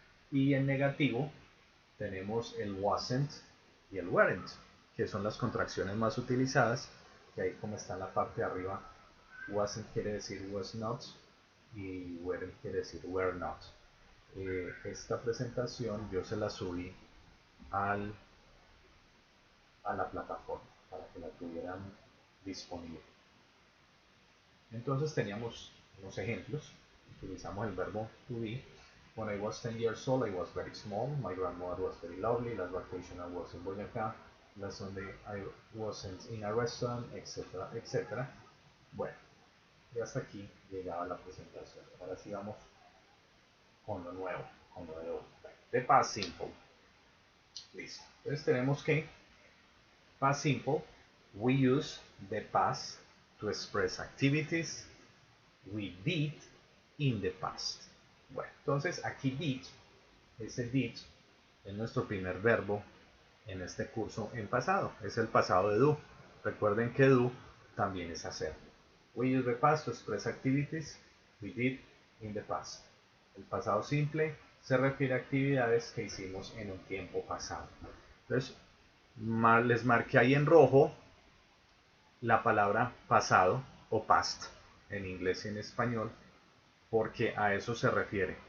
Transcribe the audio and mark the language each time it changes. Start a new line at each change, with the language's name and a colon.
Spanish: Y en negativo tenemos el wasn't y el weren't, que son las contracciones más utilizadas, que ahí como está en la parte de arriba, wasn't quiere decir was not y weren't quiere decir were not. Esta presentación yo se la subí a la plataforma para que la tuvieran disponible. Entonces teníamos unos ejemplos. Utilizamos el verbo to be.
English: When I was 10 years old, I was very small. My grandmother was very lovely. Last vacation I was in Boyacá. Last Sunday I wasn't in a restaurant, etc., etc.
Spanish: Bueno, y hasta aquí llegaba la presentación. Ahora sí vamos con lo nuevo, con lo de hoy. De past simple. Listo. Entonces tenemos que past simple
English: We use the past to express activities we did in the past.
Spanish: Bueno, entonces aquí did, ese did es nuestro primer verbo en este curso en pasado. Es el pasado de do. Recuerden que do también es hacer.
English: We use the past to express activities we did in the past.
Spanish: El pasado simple se refiere a actividades que hicimos en un tiempo pasado. Entonces, les marqué ahí en rojo la palabra pasado o past en inglés y en español, porque a eso se refiere.